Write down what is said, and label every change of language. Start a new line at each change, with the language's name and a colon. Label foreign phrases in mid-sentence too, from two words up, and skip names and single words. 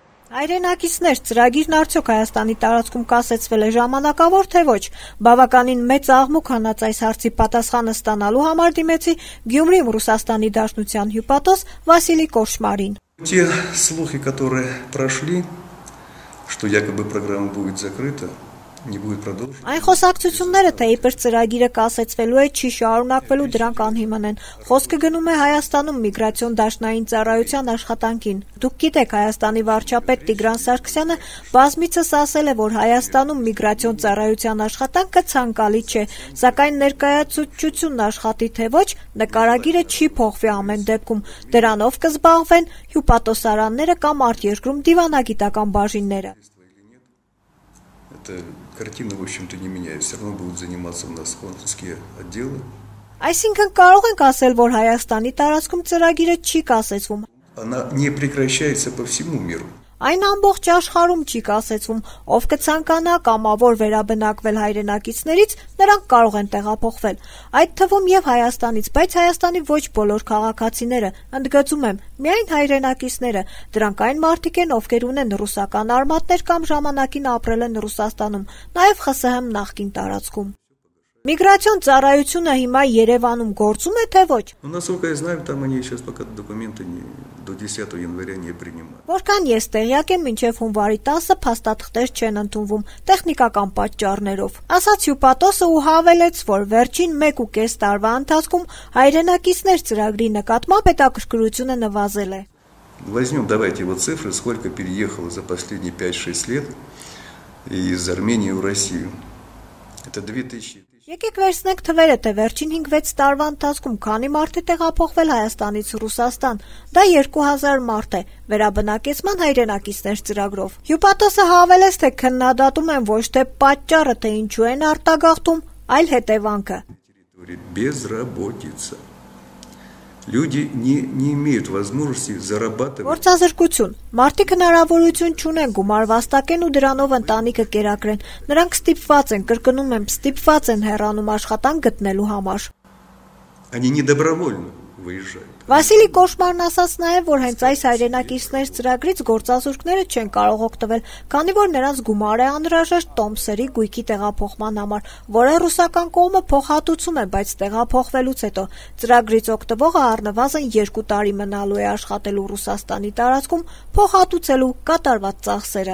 Armenian: Հայրենակիցներ ծրագիրն արդյոք Հայաստանի տարածքում կասեցվել է ժամանակավոր, թե ոչ։ Բավականին մեծ աղմուկ հանած այս հարցի պատասխանը ստանալու համար դիմեցի Գյումրիում Ռուսաստանի Դաշնության հյուպատոս Վասիլի Կոշմարին։
Russian: Те слухи, которые прошли, что якобы программа будет закрыта, не будет продолжена.
Armenian: Այն խոսակցությունները, թե իբր ծրագիրը կասեցվելու է, չի շարունակվելու, դրանք անհիմն են։ Խոսքը գնում է Հայաստանում միգրացիոն դաշնային ծառայության աշխատանքին։ Դուք գիտեք, Հայաստանի վարչապետ Տիգրան Սարգսյանը բազմիցս ասել է, որ Հայաստանում միգրացիոն ծառայության աշխատանքը ցանկալի չէ, սակայն ներկայացուցչությունն աշխատի թե ոչ, նկարագիրը չի փոխվի ամեն դեպքում։ Դրանով կզբաղվեն հյուպատոսարանները կամ արտերկրում դիվանագիտական բաժինները։
Russian: Эта картина, в общем-то, не меняется. Все равно будут заниматься у нас консульские отделы.
Armenian: Այսինքն կարող ենք ասել, որ Հայաստանի տարածքում ծրագիրը չի կասեցվում։
Russian: Она не прекращается по всему миру.
Armenian: Այն ամբողջ աշխարհում չի կասեցվում, ով կցանկանա կամավոր վերաբնակվել հայրենակիցներից, նրանք կարող են տեղափոխվել։ Այդ թվում եւ Հայաստանից, բայց Հայաստանի ոչ բոլոր քաղաքացիները, ընդգծում եմ, միայն հայրենակիցները, դրանք այն մարդիկ են, ովքեր ունեն ռուսական արմատներ կամ ժամանակին апրել են Ռուսաստանում, նաեւ ԽՍՀՄ նախկին տարածքում։ Միգրացիոն ծառայությունը հիմա Երևանում գործում է, թե ոչ։
Russian: Насколько я знаю, там они сейчас пока документы до 10 января не принимают.
Armenian: Որքան ես տեղյակ եմ, մինչև հունվարի 10-ը փաստաթղթեր չեն ընդունվում տեխնիկական պատճառներով։ Ասաց հյուպատոսը ու հավելեց, որ վերջին 1.5 տարվա ընթացքում հայրենակիցներ ծրագրի նկատմամբ հետաքրքրությունը նվազել է։
Russian: Возьмем, давайте вот цифры, сколько переехало за последние 5-6 лет из Армении в Россию. Это 2000.
Armenian: Եկեք վերցնենք թվերը, թե վերջին 5-6 տարվա ընթացքում քանի մարդ է տեղափոխվել Հայաստանից Ռուսաստան։ Դա 2000 մարդ է, վերաբնակեցման հայրենակիցներ ծրագրով։ Հյուպատոսը հավելեց, թե քննադատում են ոչ թե պատճառը, թե ինչու են արտագաղթում, այլ հետևանքը։
Russian: Безработица. Люди не имеют возможности зарабатывать.
Armenian: Գործազրկություն։ Մարդիկ հնարավորություն չունեն գումար վաստակեն ու դրանով ընտանիքը կերակրեն։ Նրանք ստիպված են, կրկնում եմ, ստիպված են հեռանում աշխատանք գտնելու համար։
Russian: Они не добровольно выезжают.
Armenian: Վասիլի Կոշմարն ասաց նաև, որ հենց այս հայրենակիցներ ծրագրից գործազուրկները չեն կարող օգտվել, քանի որ նրանց գումար է անհրաժեշտ տոմսերի գույքի տեղափոխման համար, որը ռուսական կողմը փոխհատուցում է, բայց տեղափոխվելուց հետո ծրագրից օգտվողը առնվազն 2 տարի մնալու է աշխատելու Ռուսաստանի տարածքում, փոխհատուցելու կատարված ծախսերը։